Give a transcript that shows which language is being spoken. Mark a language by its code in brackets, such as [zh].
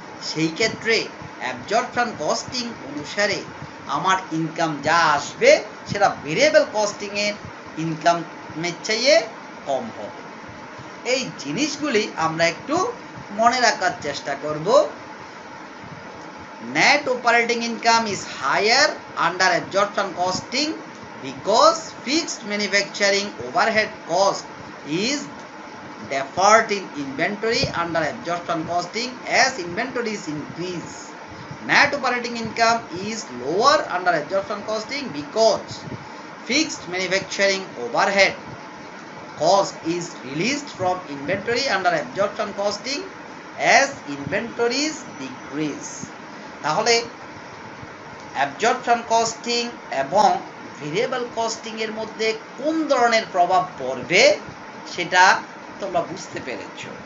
[bn] সেই ক্ষেত্রে absorption costing অনুসারে আমার ইনকাম যা আসবে সেটা ভেরিয়েবল কস্টিংয়ের ইনকামের চেয়ে কম হবে। এই জিনিসগুলি আমরা একটু মনে রাখার চেষ্টা করব। [en] Net operating income is higher under absorption costing because fixed manufacturing overhead cost is deferred in inventory under absorption costing as inventories increase. Net operating income is lower under absorption costing because fixed manufacturing overhead cost is released from inventory under absorption costing as inventories decrease. [bn] তাহলে absorption costing এবং variable costing এর মধ্যে কোন ধরনের প্রভাব পড়বে সেটা তোমরা বুঝতে পেরেছ।